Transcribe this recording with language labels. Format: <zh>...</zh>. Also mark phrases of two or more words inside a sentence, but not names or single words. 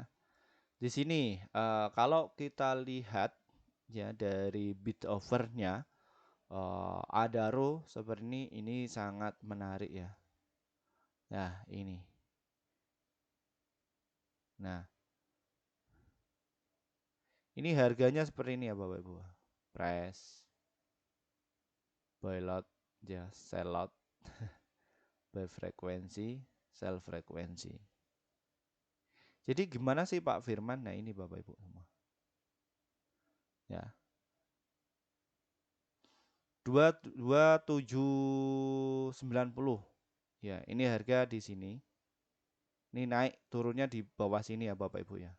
<id>Di sini kalau kita lihat ya dari</id> <en>bid overnya</en> <id>Adaro seperti ini sangat menarik ya. Nah, ini. Nah, ini harganya seperti ini ya Bapak Ibu.</id> <en>Price, buy lot, ya, sell lot, buy frekuensi, sell frekuensi.</en> <id>Jadi gimana sih Pak Firman? Nah, ini Bapak Ibu semua. Ya. 2790. Ya, ini harga di sini. Ini naik turunnya di bawah sini ya Bapak Ibu ya.</id>